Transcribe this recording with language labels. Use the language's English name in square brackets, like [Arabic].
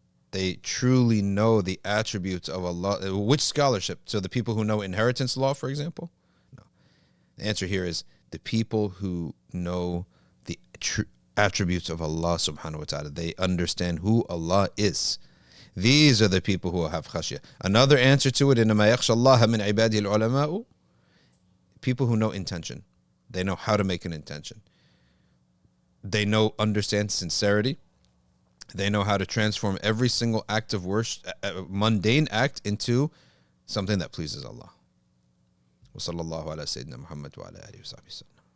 [English] They truly know the attributes of Allah. Which scholarship? So the people who know inheritance law, for example? No. The answer here is the people who know the attributes of Allah subhanahu wa ta'ala. They understand who Allah is. These are the people who have khashya. Another answer to it, [Arabic] إِنَّمَا يَخْشَى اللَّهَ مِنْ عِبَادِهِ الْعُلَمَاءُ. [English] People who know intention. They know how to make an intention. They understand sincerity. They know how to transform every single act of worship, mundane act, into something that pleases Allah. [Arabic] وصلى الله على سيدنا محمد وعلى آله وصحبه وسلم.